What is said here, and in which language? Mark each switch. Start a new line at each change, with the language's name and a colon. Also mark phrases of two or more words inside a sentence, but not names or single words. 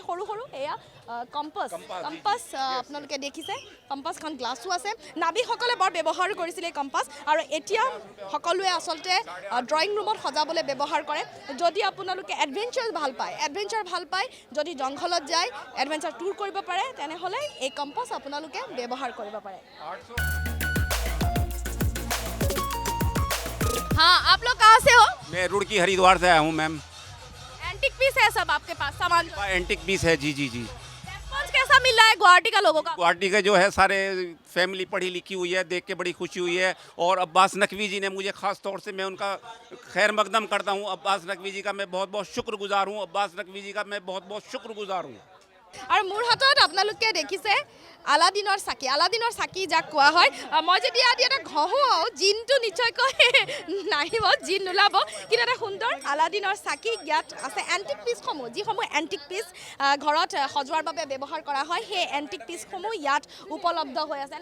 Assamese: সৰু সৰু এয়া কম্পাছ, আপোনালোকে দেখিছে, কম্পাছখন গ্লাছো আছে। নাবিকসকলে বৰ ব্যৱহাৰ কৰিছিলে এই কম্পাছ, আৰু এতিয়া সকলোৱে আচলতে
English: drawing roomত
Assamese: সজাবলৈ ব্যৱহাৰ কৰে। যদি আপোনালোকে এডভেঞ্চাৰ ভাল পায়, যদি জংঘলত যায়
English: adventure tour
Assamese: কৰিব পাৰে, তেনেহ'লে এই কম্পাছ আপোনালোকে ব্যৱহাৰ কৰিব পাৰে।
Hindi: हाँ, आप लोग कहाँ से हो? मैं रुड़की हरिद्वार से आया हूँ मैम।
English: antique piece
Hindi: है सब आपके पास सामान?
English: antique piece
Hindi: है, जी जी जी। रेस्पॉन्स कैसा मिल रहा है गुवाहाटी का लोगों का? गुवाहाटी के जो है सारे फैमिली पढ़ी लिखी हुई है, देख के बड़ी खुशी हुई है। और अब्बास नकवी जी ने मुझे खास तौर से, मैं उनका खैर मकदम करता हूँ। अब्बास नकवी जी का मैं बहुत बहुत शुक्रगुजार हूँ। अब्बास नकवी जी का मैं बहुत बहुत शुक्रगुजार हूँ।
Assamese: আৰু মোৰ হাতত আপোনালোকে দেখিছে আলাদিনৰ চাকি যাক কোৱা হয়। মই যদি ইয়াত এটা ঘঁহোঁ, জিনটো নিশ্চয়কৈ নাহিব, জিন নোলাব, কিন্তু এটা সুন্দৰ আলাদিনৰ চাকি ইয়াত আছে। এণ্টিক পিচসমূহ, যিসমূহ
English: antique piece
Assamese: ঘৰত সজোৱাৰ বাবে ব্যৱহাৰ কৰা হয়, সেই এণ্টিক পিচসমূহ ইয়াত উপলব্ধ হৈ আছে।